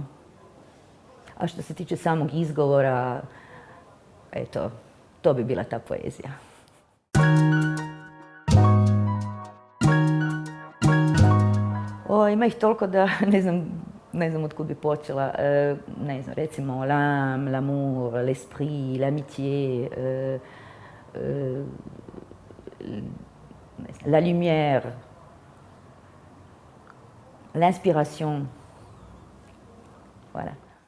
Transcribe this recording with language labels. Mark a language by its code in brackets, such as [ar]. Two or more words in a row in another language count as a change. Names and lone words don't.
[hr] A što se tiče samog izgovora, eto, to bi bila ta poezija. Ima ih toliko da ne znam od kud bi počela. Ne znam, recimo [fr] l'âme, l'amour, l'esprit, l'amitié, la lumière, l'inspiration. [hr] Voilà.